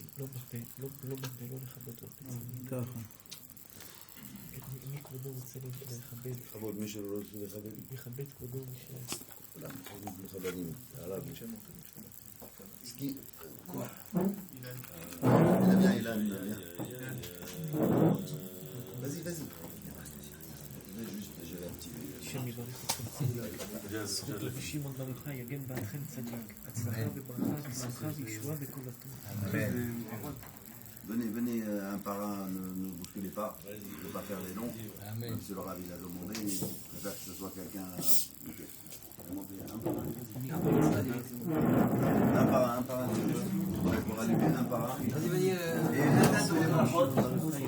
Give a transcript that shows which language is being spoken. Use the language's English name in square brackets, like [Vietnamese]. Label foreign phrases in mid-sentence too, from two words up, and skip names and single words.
[Hebrew] לא בפה, לא לכבות בפה. ככה. מי כבודו רוצה לכבד? לכבוד מי שלא רוצה לכבד. לכבד כבודו מי שלא. כולם מכבדים. הרב. סקי. אילן. [French] Vas-y. [Hebrew] השם יברך אתכם צדיק. זכות רבי שמעון בר יוחאי יגן בעלכם צדיק. הצלחה וברכה ושמחה וישועה וכל הטוב. [French] Venez un par un, ne bousculez pas, ne pas faire les noms. Même si le Rav il a demandé, je préfère que ce soit quelqu'un. Un par un. Pour allumer un par un. Vas-y.